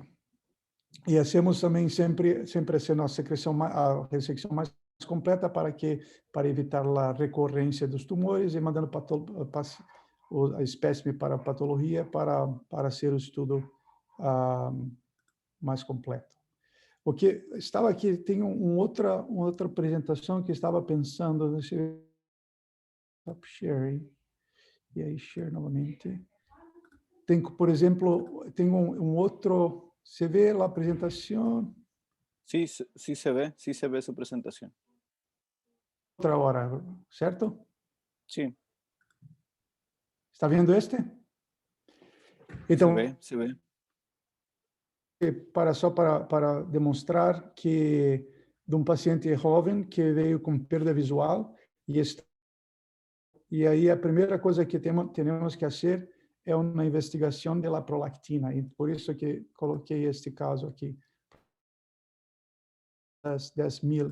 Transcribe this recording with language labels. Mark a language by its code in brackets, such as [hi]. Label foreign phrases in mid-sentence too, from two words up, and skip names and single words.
[pt] E hacemos também sempre sendo a ressecção mais completa para evitar a recorrência dos tumores e mandando a espécime para a patologia para ser o estudo mais completo. O que estava aqui, tem uma outra apresentação que estava pensando, deixa eu [en] stop sharing, [pt] e aí share novamente. Tem, por exemplo, tem um outro, você vê a apresentação? [es] Sí, sí se ve su presentación. [pt] Outra hora, certo? [es] Sí, [pt] Está vendo este? Então, [es] se ve. [pt] só para demonstrar que de um paciente jovem que veio com perda visual e aí a primeira coisa que temos que fazer é uma investigação da prolactina, e por isso que coloquei este caso aqui, das 10.000.